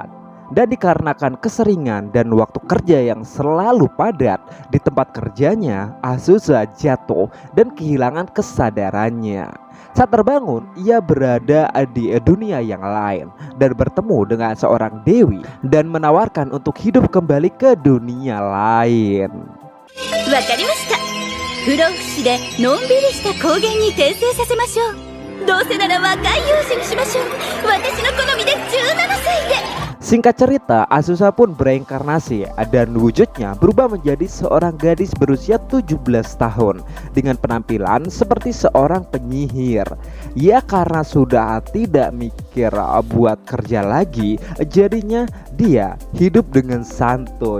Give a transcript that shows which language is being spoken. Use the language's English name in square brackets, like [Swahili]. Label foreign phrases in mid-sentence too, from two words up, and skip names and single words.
[Indonesian] Dan dikarenakan keseringan dan waktu kerja yang selalu padat di tempat kerjanya, Azusa jatuh dan kehilangan kesadarannya. Saat terbangun, ia berada di dunia yang lain dan bertemu dengan seorang dewi dan menawarkan untuk hidup kembali ke dunia lain. [Japanese] わかりました。不老不死でのんびりした高原に転生させましょう。どうせなら若い幼児にしましょう。私の好みで17歳で。 [Indonesian] Singkat cerita, Azusa pun bereinkarnasi dan wujudnya berubah menjadi seorang gadis berusia 17 tahun dengan penampilan seperti seorang penyihir. Ya, karena sudah tidak mikir buat kerja lagi, jadinya dia hidup dengan santuy.